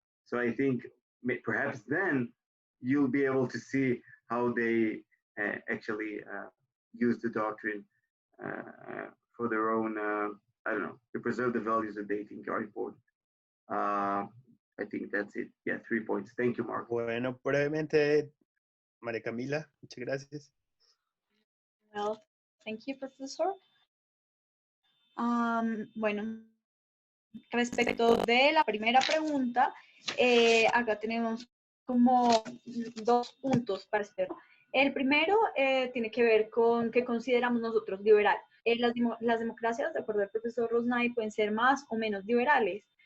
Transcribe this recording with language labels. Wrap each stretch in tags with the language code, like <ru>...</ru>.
<en>So I think perhaps then you'll be able to see how they actually use the doctrine for their own, I don't know, to preserve the values that they think are important. I think that's it. Yeah, 3 points. Thank you, Mark.</en> <es>Bueno, brevemente, María Camila, muchas gracias.</es> <en>Well, thank you, Professor.</en> <es>Bueno, respecto de la primera pregunta, acá tenemos como 2 puntos para hacer. El primero tiene que ver con qué consideramos nosotros liberal. Las democracias, de acuerdo al profesor Roznai, pueden ser más o menos liberales.</es>